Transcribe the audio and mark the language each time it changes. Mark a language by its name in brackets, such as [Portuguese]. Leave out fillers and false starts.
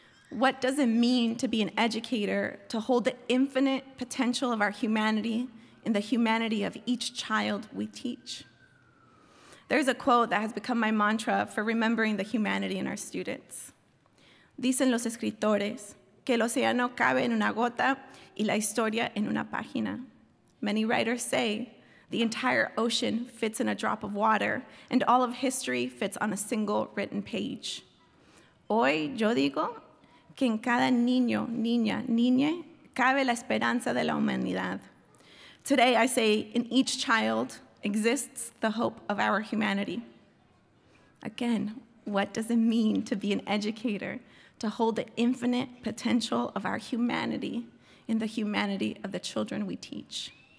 [English] What does it mean to be an educator, to hold the infinite potential of our humanity in the humanity of each child we teach? There's a quote that has become my mantra for remembering the humanity in our students. [Spanish] Dicen los escritores que el océano cabe en una gota y la historia en una página. [English] Many writers say the entire ocean fits in a drop of water, and all of history fits on a single written page. [Spanish] Hoy yo digo que en cada niño, niña, niñe cabe la esperanza de la humanidad. [English] Today I say in each child exists the hope of our humanity. Again, what does it mean to be an educator, to hold the infinite potential of our humanity in the humanity of the children we teach?